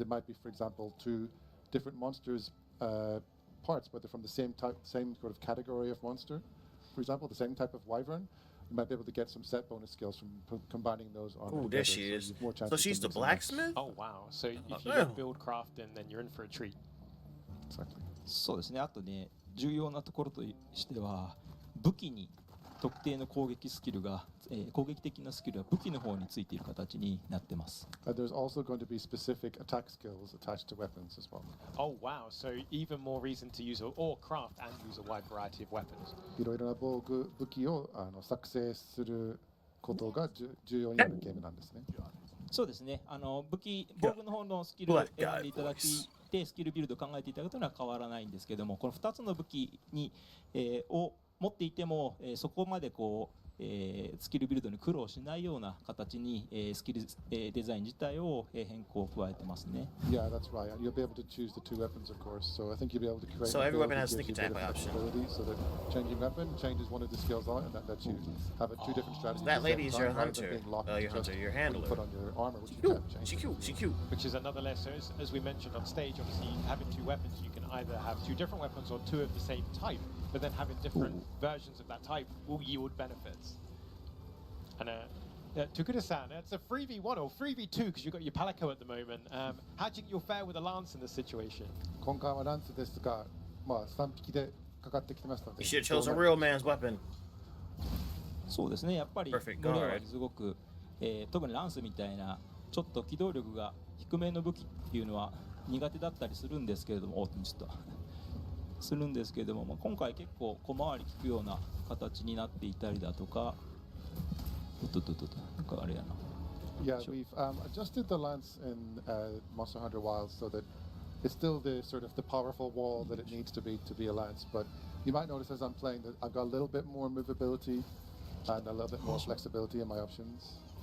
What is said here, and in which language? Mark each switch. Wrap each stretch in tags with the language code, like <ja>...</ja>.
<en>It might be, for example, 2 different monsters parts, but they're from the same type, same sort of category of monster. For example, the same type of wyvern. You might be able to get some set bonus skills from combining those on. Oh, there she is. So she's the blacksmith? Oh wow! So if you yeah. go build crafting, then you're in for a treat. Exactly.</en> <ja>そうですね。あとね、重要なところとしては武器に特定の攻撃スキルが、攻撃的なスキルは武器の方についている形になってます。</ja> <en>There's also going to be specific attack skills attached to weapons as well. Oh wow! So even more reason to use or craft and use a wide variety of weapons.</en> <ja>いろいろな武器を作成することが重要になるゲームなんですね。そうですね。防具の方のスキルを選んでいただきて、スキルビルドを考えていただくというのは変わらないんですけども、この2つの武器に、を持っていても、そこまでこう、スキルビルドに苦労しないような形に、スキル、デザイン自体を、変更を加えてますね。</ja> <en>Yeah, that's right. And you'll be able to choose the 2 weapons, of course. So I think you'll be able to create. So every weapon has sneak attack option. So that changing weapon changes one of the skills on it, and that lets you have 2 different strategies. That lady is your hunter. Your handler. Put on your armor, which you Cute. can't change. She cute. She cute. Which is another lesson, as we mentioned on stage. Obviously, having 2 weapons, you can either have 2 different weapons or 2 of the same type. But then having different versions of that type will yield benefits. And Takuda-san, it's a 3v1 or 3v2 because you've got your Palico at the moment. How do you think you'll fare with a lance in this situation?</en> <ja>今回はランスですが、まあ3匹でかかってきてますので。</ja> <en>You should have chosen a real man's weapon.</en> <ja>そうですね。やっぱり</ja> <en>Perfect</en> <ja>これは</ja> <en>guard.</en> <ja>すごく、特にランスみたいなちょっと機動力が低めの武器っていうのは苦手だったりするんですけれども、ちょっとするんですけれども、まあ、今回結構小回り利くような形になっていたりだとか、なんかあれやな。</ja> <en>Yeah, we've adjusted the lance in Monster Hunter Wilds so that it's still the sort of the powerful wall that it needs to be a lance. But you might notice as I'm playing that I've got a little bit more movability and a little bit more flexibility in my options.</en>